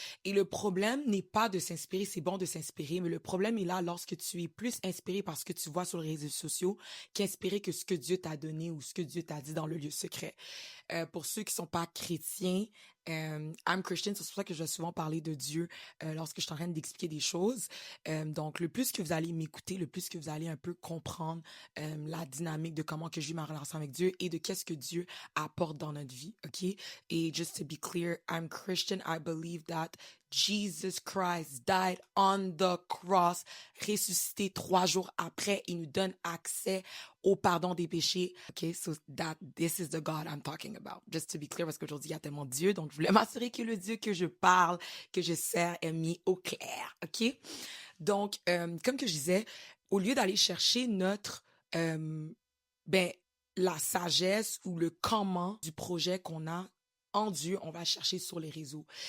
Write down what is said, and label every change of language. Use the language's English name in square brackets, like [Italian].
[French] Et le problème n'est pas de s'inspirer, c'est bon de s'inspirer, mais le problème est là lorsque tu es plus inspiré par ce que tu vois sur les réseaux sociaux qu'inspiré que ce que Dieu t'a donné ou ce que Dieu t'a dit dans le lieu secret. Pour ceux qui sont pas chrétiens, [English] I'm Christian, [French] c'est pour ça que je vais souvent parler de Dieu lorsque je suis en train d'expliquer des choses. Donc, le plus que vous allez m'écouter, le plus que vous allez un peu comprendre la dynamique de comment que je vis ma relation avec Dieu et de qu'est-ce que Dieu apporte dans notre vie, OK? [English] Et just to be clear, I'm Christian. I believe that Jesus Christ died on the cross, [French] ressuscité 3 jours après. Il nous donne accès au pardon des péchés. [English] OK, so this is the God I'm talking about. Just to be clear, [French] parce qu'aujourd'hui, il y a tellement de Dieu, donc je voulais m'assurer que le Dieu que je parle, que je sers, est mis au clair. OK? Donc, comme que je disais, au lieu d'aller chercher notre, la sagesse ou le comment du projet qu'on a en Dieu, on va chercher sur les réseaux.